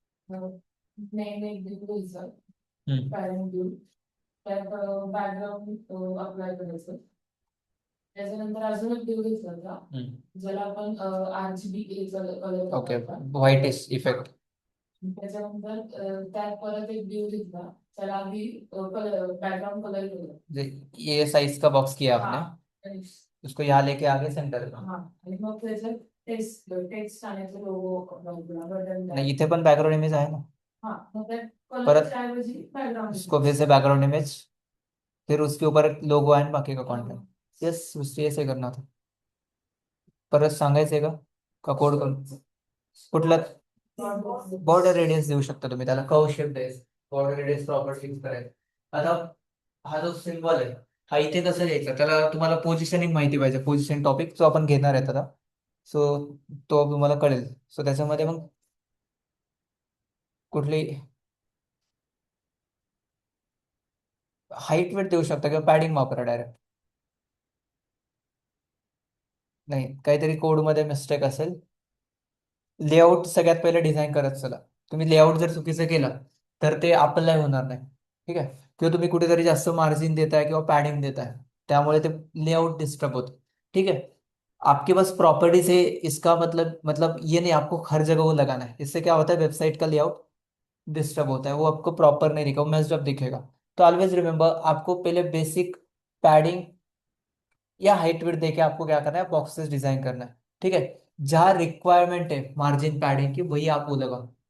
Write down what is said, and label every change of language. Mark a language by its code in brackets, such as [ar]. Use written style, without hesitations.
[mr] Name एक दिव घ्यायचा, पॅरेंट दिव, त्यात बॅकग्राऊंड अप्लाय करायचं. त्याच्यानंतर अजून एक दिव घ्यायचा होता, ज्याला आपण RGB colour. Okay, whitish effect. त्याच्यानंतर त्यात परत एक दिव घेतला, त्याला आधी कलर, बॅकग्राउंड कलर केला. [hi] ये साइज का बॉक्स किया आपने, उसको यहाँ लेके आगे सेंटर का. [mr] हाँ, आणि मग त्याच्यात टेक्स्ट टेक्स्ट आणायचं, लोगो नाही, इथे पण बॅकग्राउंड इमेज आहे ना. [hi] हाँ, [mr] मग त्यात परत ऐवजी [hi] बॅकग्राउंड उसको फिर से बैकग्राउंड इमेज, फिर उसके ऊपर लोगो एंड बाकी का कॉन्टेंट. यस, उससे ऐसे करना था. [mr] परत सांगायचंय का कोड करून? कुठला? बॉर्डर रेडियस देऊ शकता तुम्ही त्याला, कर्व शेप द्यायचं, बॉर्डर रेडियस प्रॉपर्टीज करायचं. आता हा जो सिम्बॉल आहे, हा इथे कसं द्यायचा, त्याला तुम्हाला पोझिशनिंग माहिती पाहिजे, पोझिशन टॉपिक जो आपण घेणार आहे आता. सो तो तुम्हाला कळेल. सो त्याच्यामध्ये मग कुठली हाईट वेट देऊ शकता किंवा पॅडिंग वापरा डायरेक्ट. नाही, काहीतरी कोडमध्ये मिस्टेक असेल. लेआउट सगळ्यात पहिले डिझाईन करत चला. तुम्ही लेआउट जर चुकीचं केलं तर ते अप्लाय होणार नाही. ठीक आहे, किंवा तुम्ही कुठेतरी जास्त मार्जिन देताय किंवा पॅडिंग देताय, त्यामुळे ते लेआउट डिस्टर्ब होतं. [hi] ठीक है, आपके पास प्रॉपर्टीज है, इसका मतलब ये नहीं आपको हर जगह वो लगाना है. इससे क्या होता है, वेबसाइट का लेआउट डिस्टर्ब होता है, वो आपको प्रॉपर नहीं दिखेगा, मेस्ड अप दिखेगा. तो ऑलवेज रिमेंबर, आपको पहले बेसिक पैडिंग या हाइट विड्थ देके आपको क्या करना है, बॉक्सेस डिजाइन करना है. ठीक है, जहाँ रिक्वायरमेंट है मार्जिन पैडिंग की, वही आप वो लगाओ.